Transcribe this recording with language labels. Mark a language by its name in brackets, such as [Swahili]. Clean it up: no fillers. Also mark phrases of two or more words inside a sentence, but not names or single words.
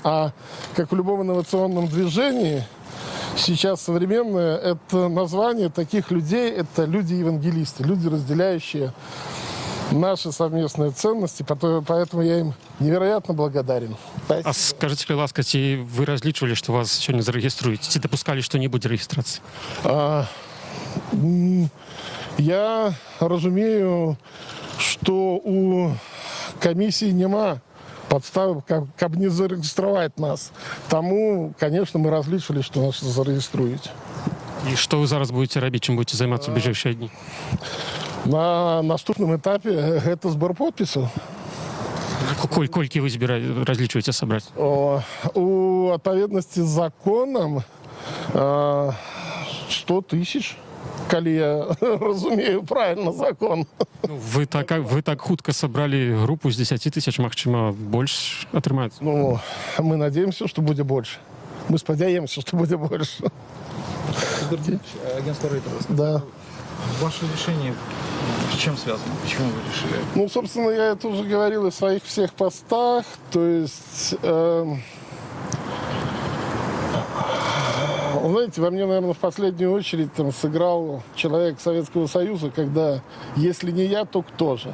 [Russian] А как в любом инновационном движении, сейчас современное, это название таких людей, это люди-евангелисты, люди, разделяющие наши совместные ценности, поэтому я им невероятно благодарен. А скажите, [Belarusian] калі ласка, ці вы разлічвалі, што вас сёння зарэгіструюць? Ці дапускалі, што не будзе рэгістрацыі? Я разумею, [Russian] что у комиссии [Belarusian] нема подставы, [Russian] как не зарегистрировать нас. Тому, конечно, мы различили, что нас зарегиструют. [Belarusian] И что вы зараз будете рабіць, чым будете займацца ў бліжэйшыя дні? На наступным [Russian] этапе это сбор подписей. [Belarusian] Колькі вы разлічваеце сабраць? У адпаведнасці з законам 100 тысяч. Калі я разумею правильно закон. Вы так хутка сабралі групу з 10 тысяч, магчыма, больш атрымаецца? [Russian] Ну, мы надеемся, что будет больше. Мы спадзяемся, что будет больше. Агентство Рейтера. Да. Ваше решение с чем связано? Почему вы решили? Ну, собственно, я это уже говорил в своих всех постах. То есть... Знаете, во мне, наверное, в последнюю очередь сыграл человек Советского Союза, когда если не я, то кто же?